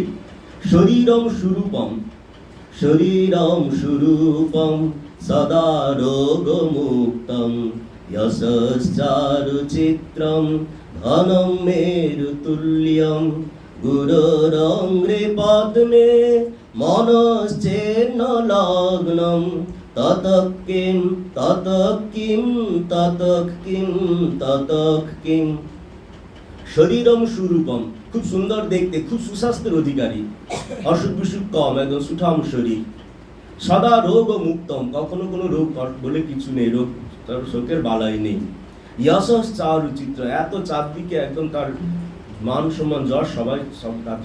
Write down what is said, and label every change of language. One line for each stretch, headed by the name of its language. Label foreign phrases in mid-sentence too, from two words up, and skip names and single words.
Sanskrit: শরীরম সুরূপম, শরীরম সুরূপম সদা রোগমুক্তম যশশ্চারু চিত্রম ধনম মেরুতুল্যম গুরোরঙ্গ্রে পদ্মে মনশ্চেন্ন লগ্নম ততঃ কিম ততঃ কিম ততঃ কিম ততঃ কিম। শরীরম সুরূপম,
Bangla: খুব সুন্দর দেখতে, খুব সুস্বাস্থ্যের অধিকারী, অসুখ বিসুখ কম, একদম সুঠাম শরীর।
Sanskrit: সদা রোগ ও মুক্তম,
Bangla: কখনো কোনো রোগ বলে কিছু নেই, রোগ তার শোকের বালাই নেই।
Sanskrit: যশস চারু চিত্র,
Bangla: এত চারদিকে একদম তার মান সম্মান যশ সবাই সব তার।